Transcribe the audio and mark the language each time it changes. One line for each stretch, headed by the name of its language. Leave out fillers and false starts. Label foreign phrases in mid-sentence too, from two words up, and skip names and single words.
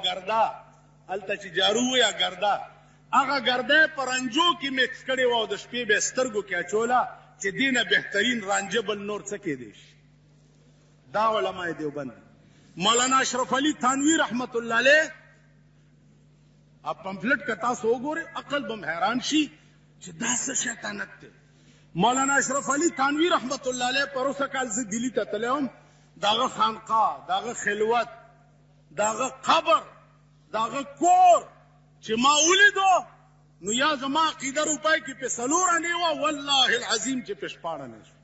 Pashto: ګرده هلته چې جارو یا ګرده، هغه ګرده یې په رنجو کې میکس کړې وه او د شپې به یې سترګو کې اچوله چې دې نه بهترین رانجه بل نور څه کیدی شي. دا علماء دیوبند. مولانا اشرف علي تھانوی
Arabic: رحمت الله علیه
Urdu: اب پمفلٹ کا
Pashto: تاسو وګورئ عقل به م حیران شي چې دا څه شیطانت دی. مولانا اشرف علي تھانوی
Arabic: رحمت الله علیه
Pashto: پروسه کال زه دلی ته تللی وم، داغه خانقاه، داغه خلوت، داغه قبر، داغه کور چې ما ولیدو نو یا زما عقیده روپۍ کې په 4 انې وه،
Arabic: والله العظیم
Pashto: چې په 14 انې شو.